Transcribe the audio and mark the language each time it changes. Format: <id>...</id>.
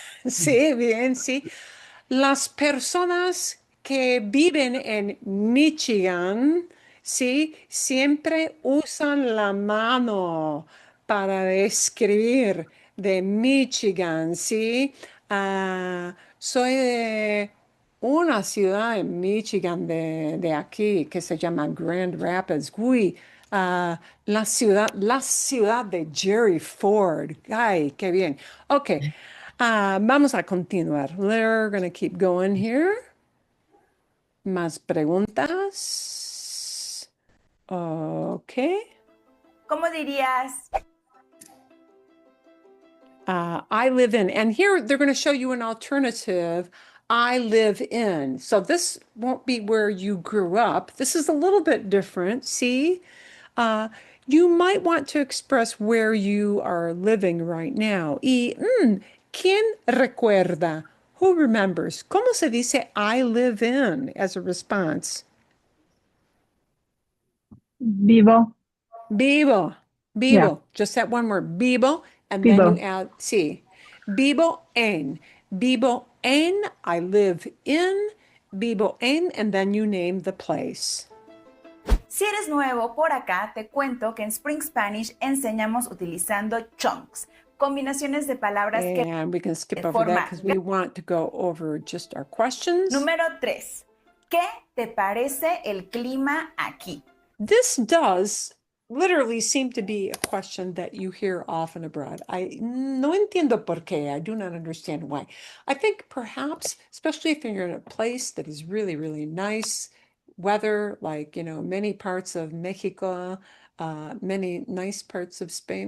<es>Sí, bien, sí. Las personas que viven en Michigan, sí, siempre usan la mano para describir de Michigan, sí. Soy de una ciudad en Michigan de aquí que se llama Grand Rapids. Uy, la ciudad de Jerry Ford. Ay, qué bien. Ok, vamos a continuar.</es> <en>We're going to keep going here.</en> <es>¿Más preguntas? Ok. ¿Cómo dirías?</es> <en>I live in. And here they're going to show you an alternative. I live in. So this won't be where you grew up. This is a little bit different. See? You might want to express where you are living right now.</en> <es>¿Quién recuerda?</es> <en>Who remembers?</en> <es>¿Cómo se dice</es> <en>I live in as a response?</en> <es>Vivo. Vivo,</es> <en>Yeah,</en> <es>vivo.</es> <en>Just that one word, vivo, and then you</en> <es>vivo. add sí. Vivo en. Vivo en,</es> <en>I live in.</en> <es>Vivo en,</es> <en>and then you name the place.</en> <es>Si eres nuevo por acá, te cuento que en Spring Spanish enseñamos utilizando chunks, combinaciones de palabras que</es> <en>And we can skip over that because we want to go over just our questions.</en> <es>Número 3. ¿Qué te parece el clima aquí?</es> <en>This does literally seem to be a question that you hear often abroad. I</en> <es>no entiendo por qué.</es> <en>I do not understand why. I think perhaps, especially if you're in a place that is really, really nice weather, like, many parts of Mexico, many nice parts of Spain.</en>